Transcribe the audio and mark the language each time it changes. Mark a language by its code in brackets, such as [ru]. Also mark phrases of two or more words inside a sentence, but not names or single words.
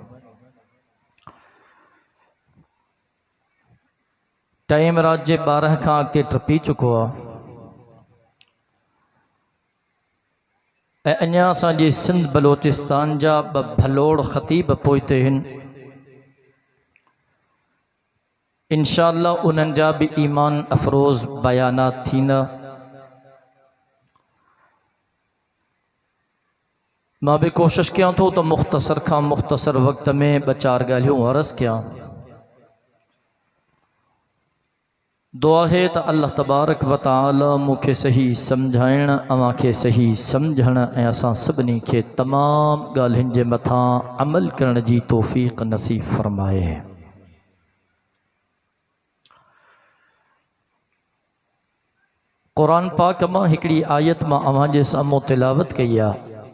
[sd] टाइम रात जे 12 खां अॻिते टपी चुको आहे ऐं अञा असांजे सिंध बलोचिस्तान जा 2 भलोड़ ख़तीब पोइते आहिनि। इंशाअल्लाह उन्हनि जा बि ईमान अफ़रोज़ बयानात थींदा। मां भी कोशिश कयां थो तो मुख्तसर खां मुख्तसर वक्त में 2-4 ॻाल्हियूं अर्ज़ कयां। दुआ है त [ar] الله تبارك وتعالى [sd] मूंखे सही सम्झाइण, अवां खे सही सम्झण ऐं असां सभिनी खे तमाम ॻाल्हियुनि जे मथां अमल करण जी तौफ़ीक़ नसीब फरमाए। क़ुरान पाक मां हिकिड़ी आयत मां अवां जे साम्हूं तिलावत कई आहे।